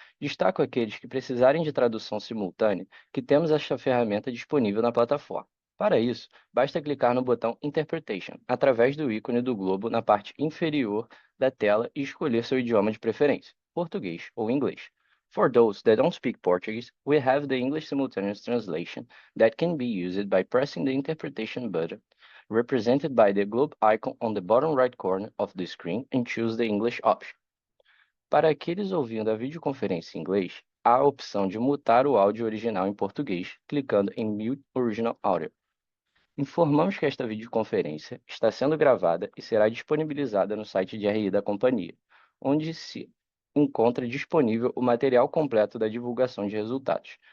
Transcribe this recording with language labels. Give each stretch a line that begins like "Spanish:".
Portuguese: Destaco aqueles que precisarem de tradução simultânea, que temos esta ferramenta disponível na plataforma. Para isso, basta clicar no botão Interpretation, através do ícone do globo na parte inferior da tela e escolher seu idioma de preferência, português ou inglês.
English: For those that don't speak Portuguese, we have the English simultaneous translation that can be used by pressing the interpretation button represented by the globe icon on the bottom right corner of the screen and choose the English option.
Portuguese: Para aqueles ouvindo a videoconferência em inglês, há a opção de mutar o áudio original em português, clicando em Mute Original Audio. Informamos que esta videoconferência está sendo gravada e será disponibilizada no site de RI da companhia, onde se encontra disponível o material completo da divulgação de resultados.